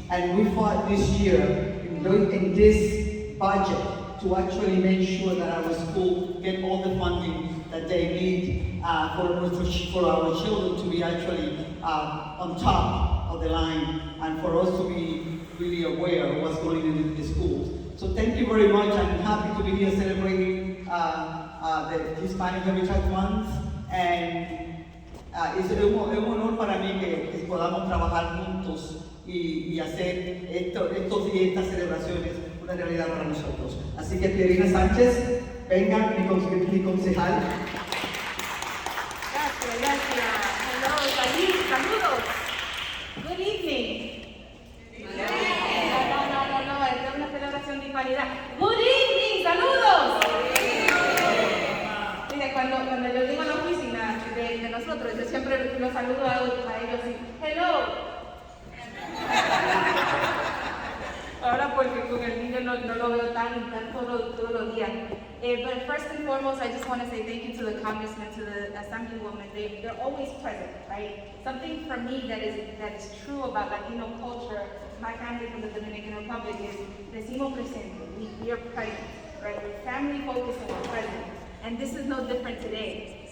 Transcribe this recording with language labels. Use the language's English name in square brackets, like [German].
[English] And we fought this year in this budget to actually make sure that our school get all the funding that they need for our children to be actually on top of the line, and for us to be really aware of what's going on in the schools. So thank you very much. I'm happy to be here celebrating the Hispanic Heritage Month, and [Spanish] es un honor para mí que podamos trabajar juntos y hacer estos días, estas celebraciones, una realidad para nosotros. Así que Pierina Sánchez, venga, mi concejal. Gracias. Hello, saludos. [English] Good evening. [Spanish] No, es una celebración de hispanidad. [English] Good evening, [Spanish] saludos. Mire, cuando yo llego a la oficina de nosotros, yo siempre los saludo a ellos y hello. Ahora porque con el niño no lo veo tan todos los días. [English] But first and foremost, I just want to say thank you to the congressman, to the assemblywoman. They're always present, right? Something for me that is true about Latino culture, my family from the Dominican Republic, is [Spanish] decimos presente. [English] We are present, right? We're family focused and we're present. And this is no different today.